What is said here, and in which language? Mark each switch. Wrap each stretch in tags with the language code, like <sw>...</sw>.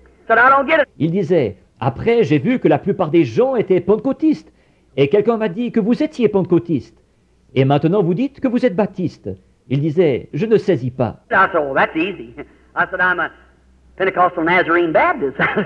<en>Said I don't get it.</en> <fr>Il disait, après, j'ai vu que la plupart des gens étaient pentecôtistes, et quelqu'un m'a dit que vous étiez pentecôtiste, et maintenant vous dites que vous êtes baptiste. Il disait, je ne saisis pas.</fr> <en>I said, oh, that's easy. I said, I'm a Pentecostal Nazarene Baptist.</en>